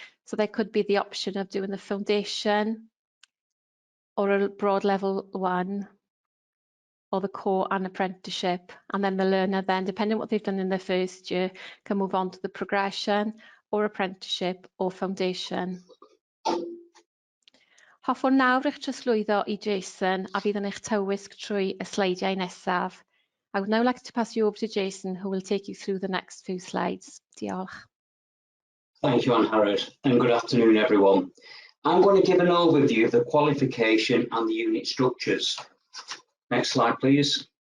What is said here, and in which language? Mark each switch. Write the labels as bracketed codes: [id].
[en] So there could be the option of doing the foundation or a broad level 1, or the core and apprenticeship, and then the learner then, depending on what they've done in their first year, can move on to the progression or apprenticeship or foundation. [cy] Hoffwn nawr eich trosglwyddo I Jason a fydd yn eich tywysg trwy y sleidiau nesaf. [en] I would now like to pass you over to Jason, who will take you through the next few slides. [cy] Diolch. [en] Thank you, Anne-Harriet, and good afternoon, everyone. I'm going to give an overview of the qualification and the unit structures. Next slide, please.